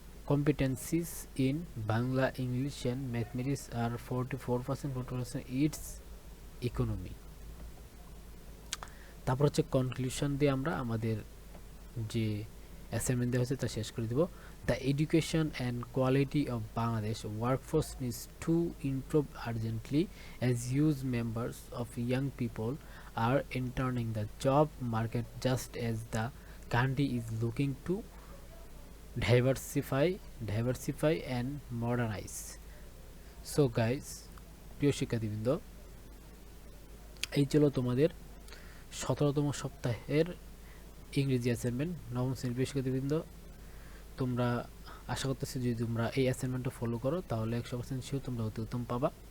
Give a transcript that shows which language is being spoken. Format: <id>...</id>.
<en>Competencies in Bangla, English and mathematics are 44%, 40% its economy.</en> <bn>তারপর হচ্ছে conclusion দিয়ে আমরা আমাদের যে অ্যাসাইনমেন্ট দেওয়া হয়েছে তা শেষ করে দেব।</bn> <en>The education and quality of Bangladesh workforce needs to improve urgently as huge members of young people are entering the job market just as the country is looking to diversify and modernize.</en> <bn>So guys, প্রিয় শিক্ষার্থীবৃন্দ, এই ছিল তোমাদের 17তম সপ্তাহের ইংরেজি assignment. নবম শ্রেণীর প্রিয় শিক্ষার্থীবৃন্দ, তোমরা আশা করতেছি যদি তোমরা এই অ্যাসাইনমেন্টটা ফলো করো তাহলে 100% শিওর তোমরা অতি উত্তম পাবা।</bn>